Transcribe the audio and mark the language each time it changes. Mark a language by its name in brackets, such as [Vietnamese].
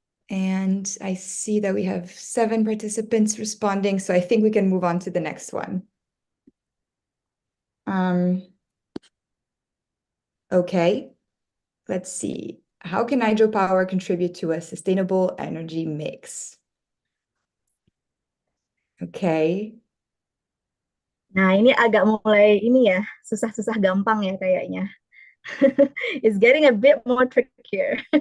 [English] And I see that we have 7 participants responding, so I think we can move on to the next one. Okay, let's see. How can hydropower contribute to a sustainable energy mix? Okay. [Indonesian] Nah, ini agak mulai ini ya, susah-susah gampang ya kayaknya. [English] It's getting a bit more trickier.